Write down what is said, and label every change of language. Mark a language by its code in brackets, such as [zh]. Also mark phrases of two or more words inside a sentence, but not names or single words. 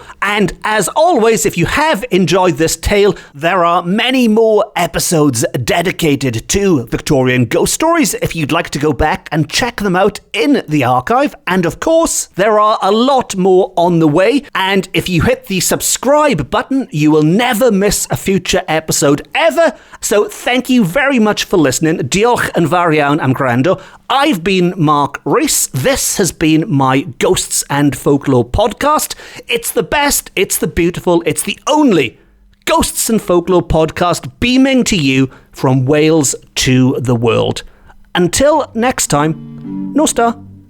[en] And as always, if you have enjoyed this tale, there are many more episodes dedicated to Victorian ghost stories if you'd like to go back and check them out in the archive. And of course, there are a lot more on the way, and if you hit the subscribe button, you will never miss a future episode ever. So thank you very much for listening. [cy] Diolch yn fawr iawn am gwrando. [en] I've been Mark Rees. This has been my Ghosts and Folklore podcast. It's the best, it's the beautiful, it's the only Ghosts and Folklore podcast beaming to you from Wales to the world. Until next time, Nosta.